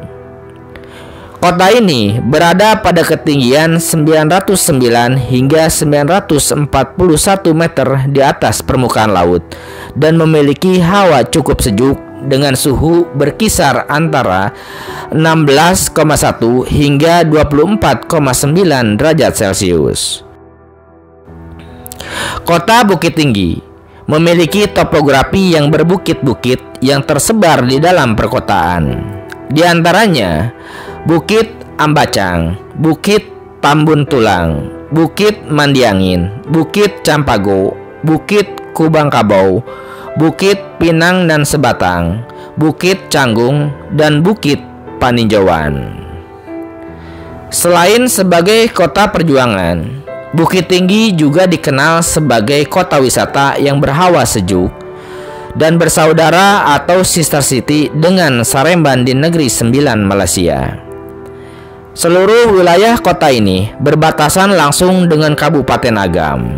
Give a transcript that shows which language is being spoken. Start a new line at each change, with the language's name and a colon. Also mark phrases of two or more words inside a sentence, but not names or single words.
Indonesian: Kota ini berada pada ketinggian 909 hingga 941 meter di atas permukaan laut dan memiliki hawa cukup sejuk dengan suhu berkisar antara 16,1 hingga 24,9 derajat Celcius. Kota Bukit Tinggi memiliki topografi yang berbukit-bukit yang tersebar di dalam perkotaan. Di antaranya Bukit Ambacang, Bukit Tambun Tulang, Bukit Mandiangin, Bukit Campago, Bukit Kubang Kabau, Bukit Pinang dan Sebatang, Bukit Canggung, dan Bukit Paninjauan. Selain sebagai kota perjuangan, Bukit Tinggi juga dikenal sebagai kota wisata yang berhawa sejuk dan bersaudara atau
English: sister city
Indonesian: dengan Saremban di Negeri Sembilan, Malaysia. Seluruh wilayah kota ini berbatasan langsung dengan Kabupaten Agam.